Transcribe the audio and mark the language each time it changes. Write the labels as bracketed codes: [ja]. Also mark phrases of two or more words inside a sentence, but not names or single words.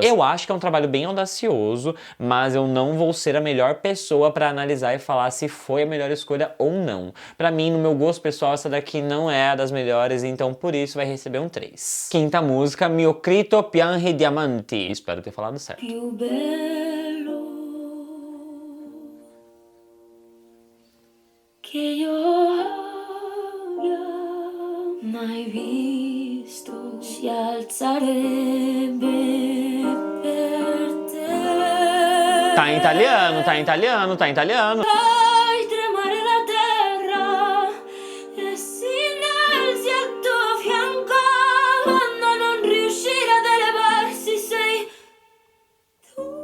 [pt] Eu acho que é um trabalho bem audacioso, mas eu não vou ser a melhor pessoa pra analisar e falar se foi a melhor escolha ou não. Pra mim, no meu gosto pessoal, essa daqui não é a das melhores, então por isso vai receber um 3. Quinta música, Mio Crito Piange Diamanti. Espero ter falado certo. [it] Più bello che io abbia mai visto si alzarebbe per te. [pt] Tá em italiano, tá em italiano, tá em italiano. [it] Fai tremare la terra e si innalzi al tuo fianco quando non riuscire ad elevarsi sei tu.